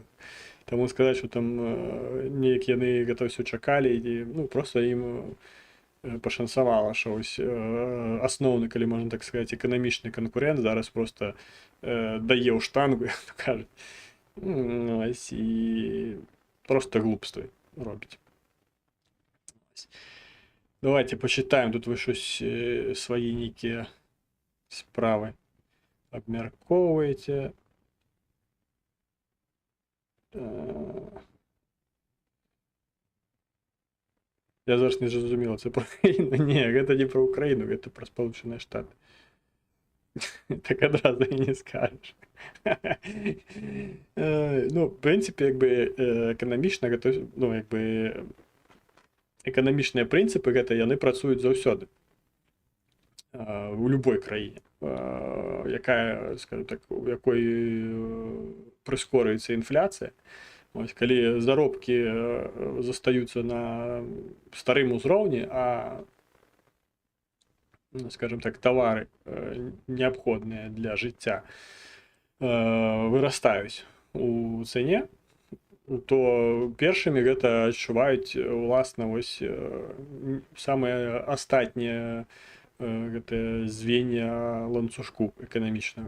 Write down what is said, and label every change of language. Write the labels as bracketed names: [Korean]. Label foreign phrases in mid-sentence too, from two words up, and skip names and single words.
[Belarusian] Таму сказаць, што там неяк яны гэта ўсё чакалі, і проста ім пашанцавала, што ось асноўны, калі можна так сказаць, эканамічны канкурент зараз проста дае ў штангу, як то кажуць. Ось, і проста глупствы робіць. [Russian] Давайте почитаем, [Belarusian] тут вы щось свої нейкія справы абмяркоўваеце. Я зараз не зразумела, [Ukrainian] це про Україну? [Belarusian] Не, гэта не про Україну, гэта про Сполученыя Штаты. [Ukrainian] Так одразу і не скажеш. [Belarusian] Ну, в принципі, якби еканамічна, ну, якби эканамічныя прынцыпы гэта яны працуюць заўсёды у любой краіне, якая, скажем так, у якой прыскорыецца інфляцыя. Ось, калі заробкі застаюцца на старым узроўні, а, скажем так, тавары неабходныя для жыцця вырастаюць у цане, то першымі гэта адчуваюць уласна вось самыя астатнія гэтыя звенья ланцужку эканамічнага.